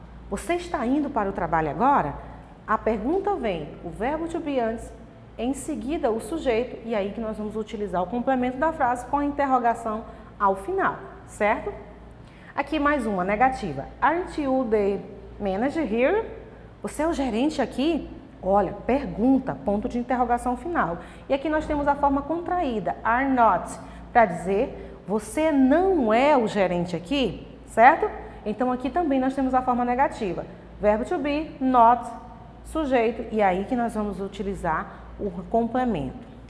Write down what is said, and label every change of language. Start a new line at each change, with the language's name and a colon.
Portuguese: Você está indo para o trabalho agora? A pergunta vem, o verbo to be antes, em seguida o sujeito, e aí que nós vamos utilizar o complemento da frase com a interrogação ao final, certo? Aqui mais uma, negativa.
English: Aren't you the manager here?
Portuguese: Você é o gerente aqui? Olha, pergunta, ponto de interrogação final. E aqui nós temos a forma contraída, are not, para dizer, você não é o gerente aqui? Certo? Então aqui também nós temos a forma negativa. Verbo to be, not, sujeito, e aí que nós vamos utilizar o complemento.